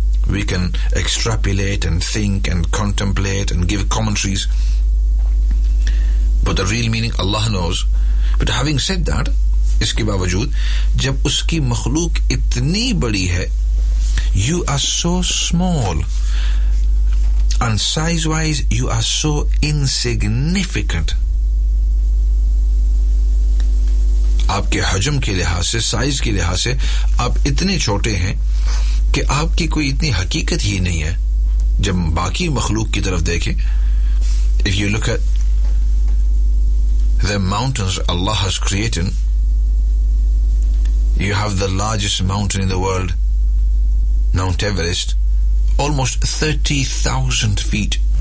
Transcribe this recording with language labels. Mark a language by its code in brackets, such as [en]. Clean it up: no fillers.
[en] We can extrapolate and think and contemplate and give commentaries, but the real meaning Allah knows. But having said that, [ur] اس کے باوجود جب اس کی مخلوق اتنی بڑی ہے, [en] you are so small, and size wise you are so insignificant. [ur] آپ کے حجم کے لحاظ سے, سائز کے لحاظ سے آپ اتنے چھوٹے ہیں کہ آپ کی کوئی اتنی حقیقت ہی نہیں ہے. جب باقی مخلوق کی طرف دیکھیں, [en] if you look at the mountains Allah has created, you have the largest mountain in the world, Mount Everest, almost 30,000 feet.